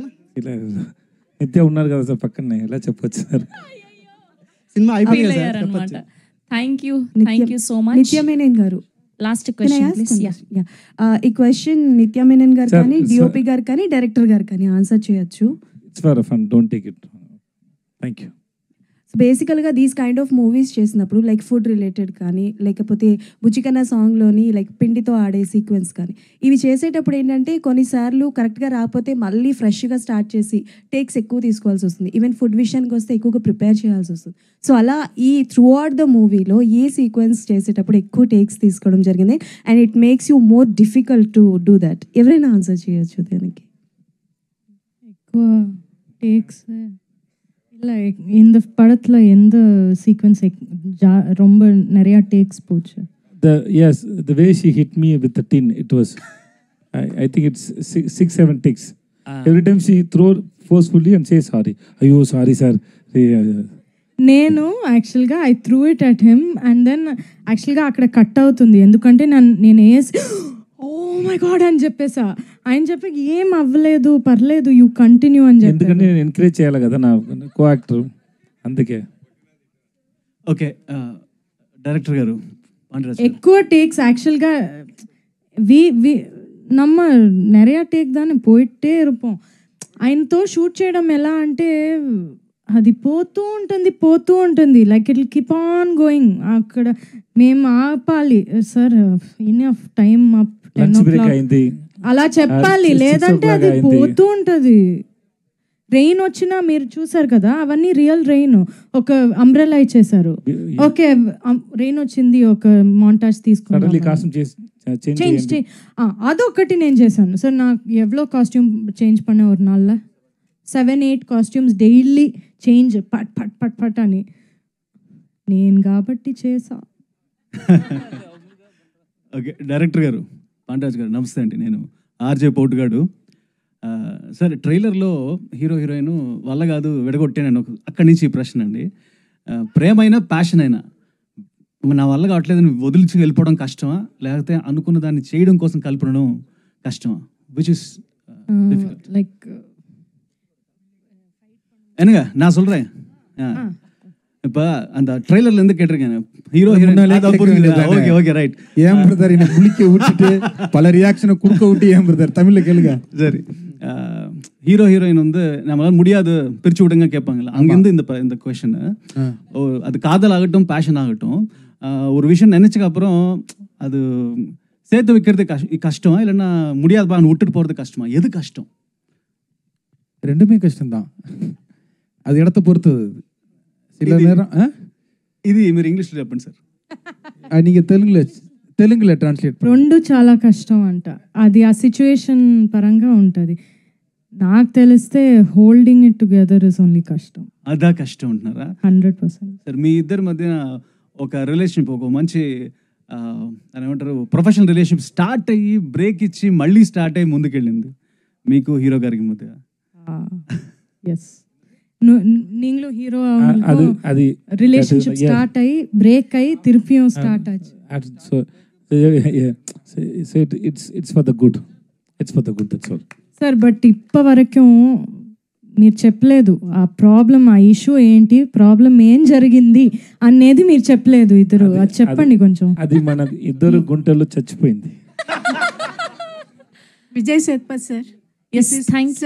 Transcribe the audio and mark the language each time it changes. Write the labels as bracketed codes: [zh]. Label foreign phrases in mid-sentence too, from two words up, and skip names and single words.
[te] నిత్య ఉన్నారు కదా సార్ పక్కనే, ఎలా చెప్పొచ్చు సార్. సినిమా అయిపోయింది [en] అనమాట. thank you so much. [te] నిత్య మేనన్ గారు [en] last question please. [te] ఈ క్వశ్చన్ నిత్య మేనన్ గారు కానీ డిఓపి గారు కానీ డైరెక్టర్ గారు కానీ ఆన్సర్ చేయొచ్చు. [en] it's for fun, don't take it. thank you. so basically these kind of movies [te] చేసినప్పుడు లైక్ [en] food related [te] కానీ లేకపోతే బుచ్చికన్న సాంగ్లోని లైక్ పిండితో ఆడే సీక్వెన్స్ కానీ ఇవి చేసేటప్పుడు ఏంటంటే కొన్నిసార్లు కరెక్ట్గా రాకపోతే మళ్ళీ ఫ్రెష్గా స్టార్ట్ చేసి టేక్స్ ఎక్కువ తీసుకోవాల్సి వస్తుంది. ఈవెన్ ఫుడ్ విషయానికి వస్తే ఎక్కువగా ప్రిపేర్ చేయాల్సి వస్తుంది. సో అలా ఈ [en] throughout the movie [te] ఏ సీక్వెన్స్ చేసేటప్పుడు ఎక్కువ టేక్స్ తీసుకోవడం జరిగింది [en] and it makes you more difficult to do that? [te] ఎవరైనా ఆన్సర్ చేయొచ్చు దానికి. ఎక్కువ టేక్స్ [ta] இல்லை இந்த படத்தில் எந்த சீக்வன்ஸ் ரொம்ப நிறையா டேக்ஸ் போச்சு? [en] The way she hit me with the tin, it was I think it's 6-7 takes. Every time she throw forcefully and say sorry. Ayyo sorry sir. [te] నేను యాక్చువల్గా [en] I threw it at him and then [te] యాక్చువల్గా అక్కడ కట్ అవుతుంది ఎందుకంటే నేను వేసి [en] oh my god [te] అని చెప్పేసా. ఆయన చెప్పి ఏం అవ్వలేదు పర్లేదు [en] you continue [te] అని చెప్పి, ఎందుకంటే నేను ఎంకరేజ్ చేయాలి కదా నా కో యాక్టర్, అందుకే. ఓకే డైరెక్టర్ గారు ఎక్కువ టేక్స్ యాక్చువల్గా [ta] நம்ம நிறையா டேக் தானே போயிட்டே இருப்போம். [te] ఆయనతో షూట్ చేయడం ఎలా అంటే అది పోతూ ఉంటుంది [en] like it keep on going. [te] అక్కడ మేము ఆపాలి సార్ [en] enough time up [te] 10 o'clock అలా చెప్పాలి, లేదంటే అది పోతూ ఉంటుంది. రెయిన్ వచ్చినా మీరు చూసారు కదా అవన్నీ [en] real rain. [te] ఒక అంబ్రెల్లా ఇచ్చేసారు, ఓకే రెయిన్ వచ్చింది ఒక మాంటాజ్ తీసుకున్నాను చేంజ్ అదొకటి నేను చేశాను సార్. నాకు ఎవ్వలో కాస్ట్యూమ్ చేంజ్ [ta] பண்ண ஒரு நாள்ல [te] 7-8 కాస్ట్యూమ్స్ డైలీ చేంజ్ పట్ పట్ పట్ పట్ అని నేను కాబట్టి చేసా. ఓకే డైరెక్టర్ గారు పాండ్యరాజ్ గారు నమస్తే అండి. నేను ఆర్జే పోటుగాడు. సార్ ట్రైలర్లో హీరో హీరోయిన్ వల్ల కాదు విడగొట్టాను అక్కడి నుంచి ఈ ప్రశ్న అండి. ప్రేమైనా ప్యాషన్ అయినా నా వల్ల కావట్లేదు వదిలిచి వెళ్ళిపోవడం కష్టమా లేకపోతే అనుకున్న దాన్ని చేయడం కోసం కలపడం కష్టమా? [en] which is లైక్ [ta] என்னங்க நான் சொல்றேன். இப்போ அந்த ட்ரெய்லர்ல இருந்து கேட்டிருக்கேன் ஹீரோ ஹீரோயின். ஓகே ஓகே ரைட். ஏன் பிரதர் என்ன குளிக்க விட்டுட்டு பல ரியாக்ஷனை குடுக்க விட்டு ஏன் பிரதர் தமிழ்ல கேளுங்க. சரி ஹீரோ ஹீரோயின் வந்து நம்மளால முடியாது பிரிச்சு விடுங்க கேட்பாங்கல்ல, அங்கேருந்து இந்த கொஷன். அது காதல் ஆகட்டும் பேஷன் ஆகட்டும் ஒரு விஷயம் நினைச்சதுக்கு அப்புறம் அது சேர்த்து வைக்கிறது கஷ்டமா இல்லைன்னா முடியாதுப்பா விட்டுட்டு போறது கஷ்டமா? எது கஷ்டம்? ரெண்டுமே கஷ்டம்தான், அது இடத்த பொறுத்தது. சில நேரம் [te] ఇది మీరు ఇంగ్లీష్లో చెప్పండి సార్. [ta] நீங்கள் தெலுங்குல [te] తెలుగులో ట్రాన్స్లేట్ రెండు చాలా కష్టం అంట. అది ఆ సిచ్యువేషన్ పరంగా ఉంటుంది. [en] నాకు తెలిస్తే holding it together is only కష్టం. [te] అదా కష్టం అంటున్నారా? 100%. సార్ మీ ఇద్దరి మధ్య ఒక రిలేషన్షిప్, ఒక మంచి అని ఏమంటారు [en] professional relationship [te] స్టార్ట్ అయ్యి బ్రేక్ ఇచ్చి మళ్ళీ స్టార్ట్ అయ్యి ముందుకెళ్ళింది మీకు హీరో గారికి మధ్య. [en] ఎస్, [ta] நீங்களும் ஹீரோ [te] అది రిలేషన్షిప్ స్టార్ట్ అయ్యి బ్రేక్ అయ్యి తిరిపియం స్టార్ట్ ఆச்சு. [en] so it's for the good, it's for the good, that's all. [te] సార్ బట్ ఇప్పటివరకు మీరు చెప్పలేదు ఆ ప్రాబ్లం, ఆ ఇష్యూ ఏంటి, ప్రాబ్లం ఏం జరిగింది అనేది మీరు చెప్పలేదు ఇద్దరు. అది చెప్పండి కొంచెం. అది మన ఇద్దరు గుంటల్లో చచ్చిపోయింది. విజయ్ సేత్పత్ సార్. [en] yes, thank you